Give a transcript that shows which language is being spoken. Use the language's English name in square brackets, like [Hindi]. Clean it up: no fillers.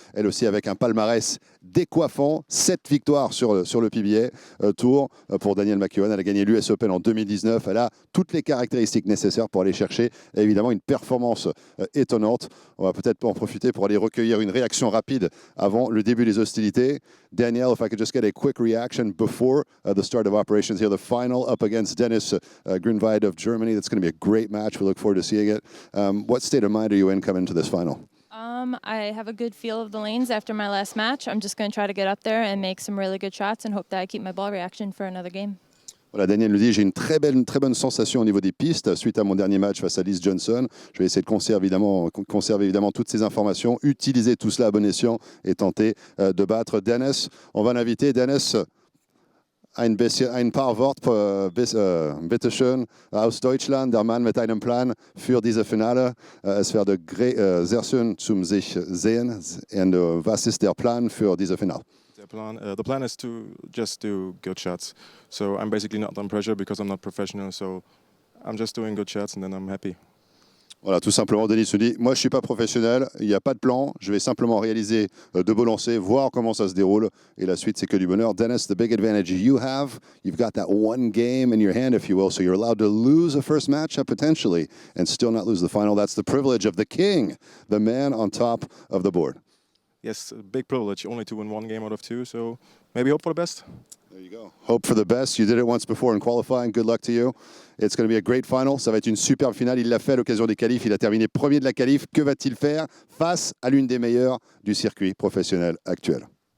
[French] Elle aussi avec un palmarès décoiffant, 7 victoires sur le PBA Tour pour Daniel McEwan. Elle a gagné l'US Open en 2019. Elle a toutes les caractéristiques nécessaires pour aller chercher évidemment une performance étonnante. On va peut-être en profiter pour aller recueillir une réaction rapide avant le début des hostilités. [English] Daniel, if I could just get a quick reaction before the start of operations here, the final up against Dennis Grünweid of Germany. That's going to be a great match. We look forward to seeing it. What state of mind are you in coming to this final? I have a good feel of the lanes after my last match. I'm just going to try to get up there and make some really good shots and hope that I keep my ball reaction for another game. [French] Voilà, Daniel nous dit, j'ai une très bonne sensation au niveau des pistes suite à mon dernier match face à Liz Johnson. Je vais essayer de conserver évidemment toutes ces informations, utiliser tout cela à bon escient et tenter de battre Dennis. On va l'inviter. [German] Dennis, ein paar Worte, bitte schön, aus Deutschland, der Mann mit einem Plan für diese Finale. Es werde sehr schön zum sich sehen. Und was ist der Plan für diese Finale? [English] The plan is to just do good shots. So I'm basically not under pressure because I'm not professional. So I'm just doing good shots and then I'm happy. [French] Voilà, tout simplement, Denis se dit, moi je ne suis pas professionnel, il n'y a pas de plan, je vais simplement réaliser de beaux lancers, voir comment ça se déroule, et la suite c'est que du bonheur. [English] Dennis, the big advantage you've got that one game in your hand, if you will, so you're allowed to lose a first match potentially and still not lose the final. That's the privilege of the king, the man on top of the board. Yes, a big privilege, only to win one game out of two, so maybe hope for the best. There you go. Hope for the best. You did it once before in qualifying. Good luck to you. It's going to be a great final. [French] Ça va être une superbe finale. Il l'a fait à l'occasion des qualifs. Il a terminé premier de la qualif. Que va-t-il faire face à l'une des meilleures du circuit professionnel actuel?